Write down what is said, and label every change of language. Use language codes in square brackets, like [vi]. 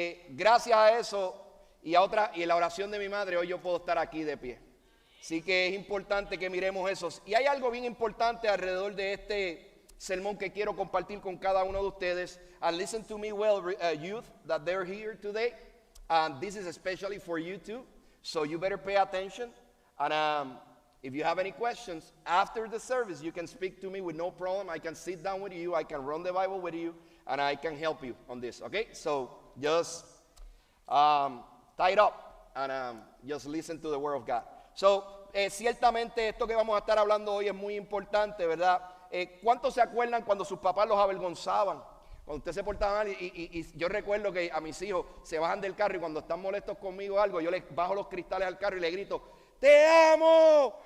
[es] Gracias a eso y en la oración de mi madre, hoy yo puedo estar aquí de pie. Así que es importante que miremos eso. Y hay algo bien importante alrededor de este sermón que quiero compartir con cada uno de ustedes. [en] And listen to me well, youth, that they're here today. And this is especially for you too. So you better pay attention. And if you have any questions after the service, you can speak to me with no problem. I can sit down with you. I can run the Bible with you. And I can help you on this, okay? So just tie it up and just listen to the word of God. [es] Ciertamente esto que vamos a estar hablando hoy es muy importante, ¿verdad? ¿Cuántos se acuerdan cuando sus papás los avergonzaban? Cuando usted se portaba mal y yo recuerdo que a mis hijos se bajan del carro y cuando están molestos conmigo o algo, yo les bajo los cristales al carro y les grito, ¡te amo!